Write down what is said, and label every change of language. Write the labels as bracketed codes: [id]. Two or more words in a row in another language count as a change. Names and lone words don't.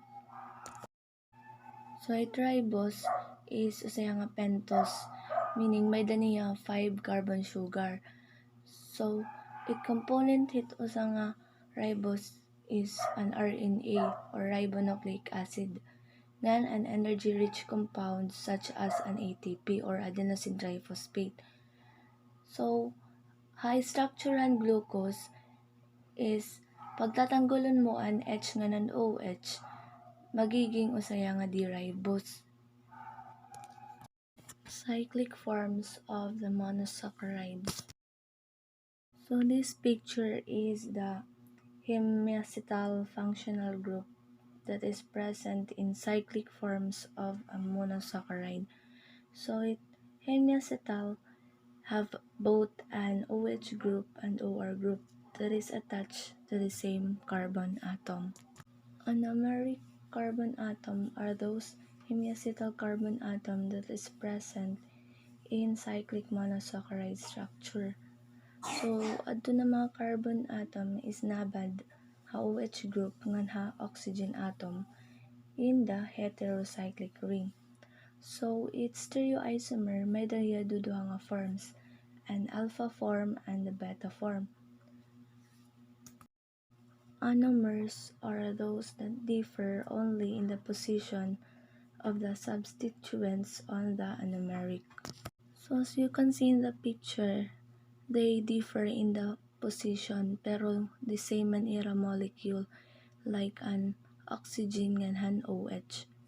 [en] So ribose is [war] usaya nga [en] pentose, meaning [war] may daniya [en] 5 carbon sugar. So component [war] usa nga [en] ribose is an RNA or ribonucleic acid, [war] ngan an [en] energy-rich compound such as an ATP or adenosine triphosphate. [war] So, [en] high structure [war] ang glucose is pagtatanggolon mo ang H nga ng OH, magiging usaya nga D-ribose. [en] Cyclic forms of the monosaccharides. So, this picture is the hemiacetal functional group that is present in cyclic forms of a monosaccharide. So, hemiacetal have both an OH group and OR group that is attached to the same carbon atom. Anomeric carbon atom are those hemiacetal carbon atom that is present in cyclic monosaccharide structure. So, [war] adto na mga carbon atom is nabad ha OH group ngan ha oxygen atom [en] in the heterocyclic ring. So, its stereoisomer [war] may daya duduha nga [en] forms, an alpha form and a beta form. Anomers are those that differ only in the position of the substituents on the anomeric. So, as you can see in the picture, they differ in the position pero the same [war] man ira [en] molecule like an oxygen ngan OH.